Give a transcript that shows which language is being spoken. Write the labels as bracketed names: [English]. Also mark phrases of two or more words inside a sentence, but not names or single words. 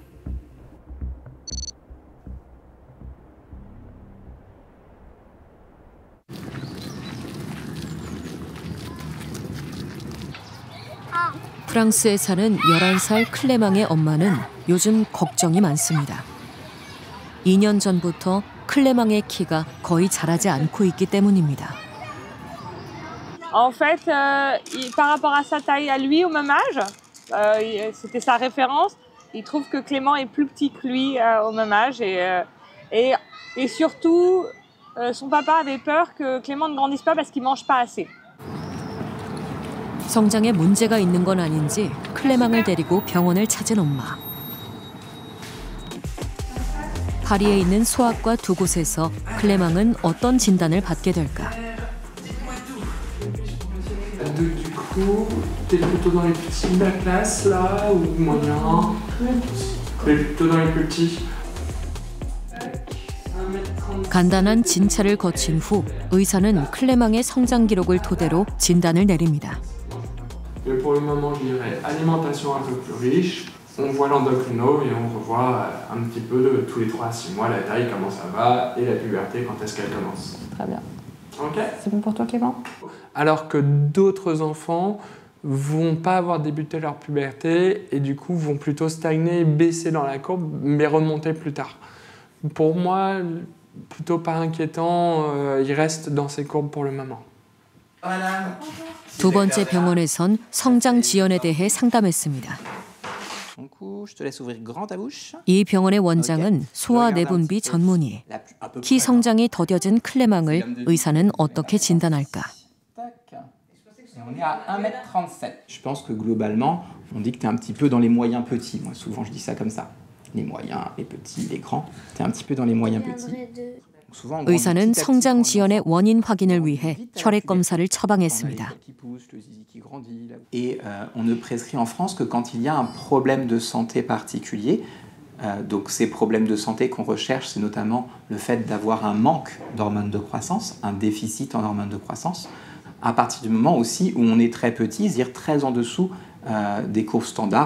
[Korean] 프랑스에 사는 11살 클레망의 엄마는 요즘 걱정이 많습니다. 2년 전부터 클레망의 키가 거의 자라지 않고 있기 때문입니다. [French] En fait, par rapport à sa taille à lui au même âge, c'était sa référence. Il trouve que Clément est plus petit que lui au même âge et surtout, son papa avait peur que Clément ne grandisse pas parce qu'il mange pas assez. [Korean] 성장에 문제가 있는 건 아닌지 클레망을 데리고 병원을 찾은 엄마. 파리에 있는 소아과 두 곳에서 클레망은 어떤 진단을 받게 될까? [French] Du coup, t'es plutôt dans les petits de la classe là ou moyen? Plutôt dans les plus petits. [Korean] 간단한 진찰을 거친 후 의사는 클레망의 성장 기록을 토대로 진단을 내립니다. [French] Mais pour le moment, je dirais alimentation un peu plus riche. On voit l'endocrino et on revoit un petit peu de tous les 3 à 6 mois la taille, comment ça va, et la puberté, quand est-ce qu'elle commence. Très bien. Ok. C'est bon pour toi, Clément? Alors que d'autres enfants vont pas avoir débuté leur puberté et du coup vont plutôt stagner, baisser dans la courbe, mais remonter plus tard. Pour moi, plutôt pas inquiétant, il reste dans ces courbes pour le moment. [Korean] 두 번째 병원에선 성장 지연에 대해 상담했습니다. 이 병원의 원장은 소아 내분비 전문의. 키 성장이 더뎌진 클레망을 의사는 어떻게 진단할까? [French] On est à 1m37. Je pense que globalement, on dit que tu es un petit peu dans les moyens petits. Moi, souvent, je dis ça comme ça. Les moyens, les petits, les grands. Tu es un petit peu dans les moyens petits. [Korean] 의사는 성장 지연의 원인 확인을 위해 혈액 검사를 처방했습니다. [French] Et on ne prescrit en France que quand il y a un problème de santé particulier. Donc ces problèmes de santé qu'on recherche, c'est notamment le fait d'avoir un manque d'hormones de croissance, un déficit en hormones de croissance, à partir du moment aussi où on est très petit, c'est-à-dire très en dessous des courbes standards.